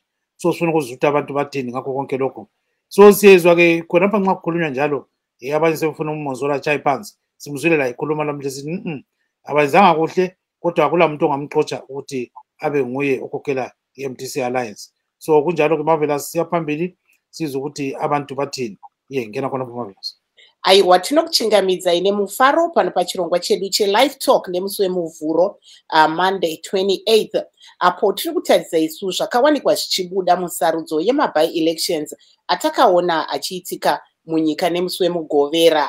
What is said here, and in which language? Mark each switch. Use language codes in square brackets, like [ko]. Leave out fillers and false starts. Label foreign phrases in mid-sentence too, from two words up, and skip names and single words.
[nd] So sifuna ukuzwa ukuthi abantu bathini ngakho konke lokho. So siyezwa ke khonapha nxa kukhulunywa njalo abanye sebefuna uMonzora atshaye phansi. Simzwile la ekhuluma namhla sithi abazanga kuhle, kodwa akula muntu ongamxotsha ukuthi abe nguye okhokhela i-MDC Alliance. So kunjalo ke Marvellous, siyaphambili sizwe ukuthi abantu bathini. Ngena khona Marvellous. [sn] Aiwa, tinokuchingamidza ine mufaro pano pachirongwa chedu che-Live Talk nemusi wemuvhuro Monday 28th, apo tiri kutarisa isu zvakawanikwa zvichibuda musarudzo yema-by-elections atakaona achiitika munyika nemusi wemugovera.